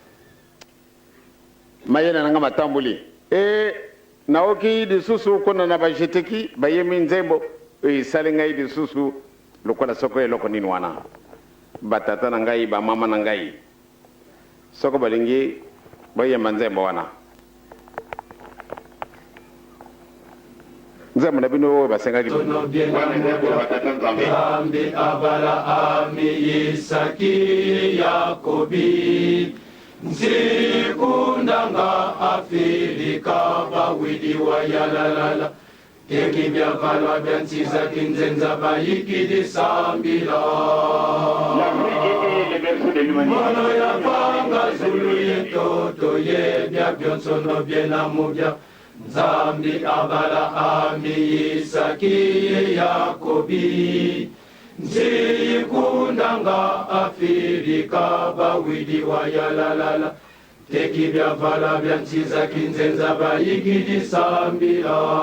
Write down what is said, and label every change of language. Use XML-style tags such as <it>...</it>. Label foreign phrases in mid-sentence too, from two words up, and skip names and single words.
<ln>mayena nanga matambuli naoki disusu kona na bajeteki bayemi nzembo salinga disusu lokola soko eloko nini wana batata na ngai ba mama na ngai soko balingi bayema nzembo wana nzembo na bino basenga</ln> <kg>Ambi abala ami Isaki Yakobi Nzikundanga Afilika bawidi wa yalalala Teki byavalwa byansiza kinzenza bayikidi sambila Mono ya panga zulu yetoto ye bya byonsono byena mubya Nzambi abala ami Isaki Yakobi Nzikundanga Afilika bawidi wa yalalala Teki byavala byansiza kinzenza bayigidi sambila</kg>